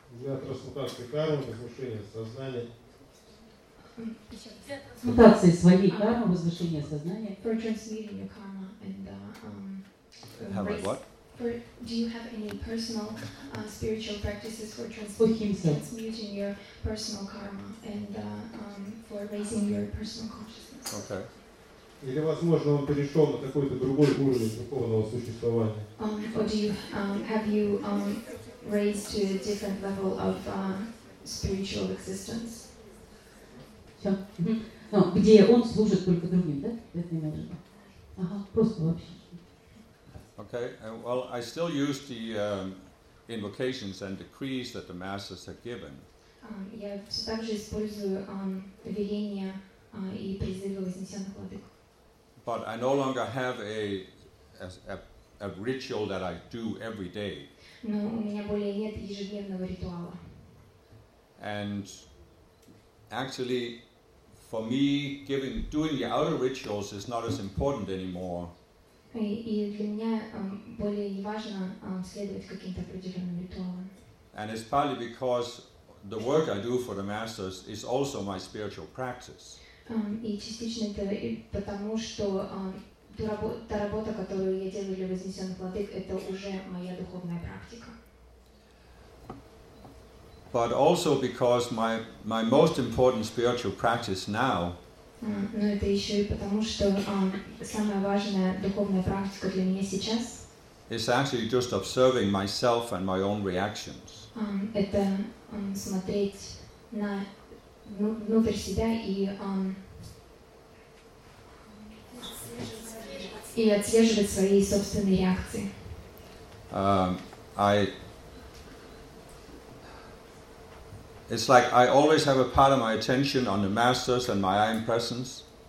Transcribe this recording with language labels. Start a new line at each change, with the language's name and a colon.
English: For transmuting your karma and do you have any personal spiritual practices for transmuting your personal karma and for raising your personal consciousness? Okay.
Russian: Или, возможно, он перешел на какой-то другой уровень духовного существования?
English: Have you raised to a different level of spiritual existence? Mm-hmm.
Russian: No, где он служит только другим, да? Это не важно. Ага, просто вообще.
English: Okay, well, I still use the invocations and decrees that the masters have given.
Russian: Я все так же использую веления и призывы вознесенных владык.
English: But I no longer have a ritual that I do every day.
Russian: Но у меня более нет ежедневного ритуала.
English: And actually, for me, doing the outer rituals is not as important anymore.
Russian: И для меня более не важно следовать каким-то определенным ритуалам.
English: And it's partly because the work I do for the masters is also my spiritual practice.
Russian: И частично это потому, что та работа, которую я делаю для вознесенных владык, это уже моя духовная практика.
English: But also because my most important spiritual practice now.
Russian: Но это еще и потому, что самая важная духовная практика для меня сейчас.
English: Is actually just observing myself and my own reactions.
Russian: Это смотреть на внутрь себя и отслеживать свои собственные реакции.
English: It's like I always have a part of my attention on the masters and my I am presence.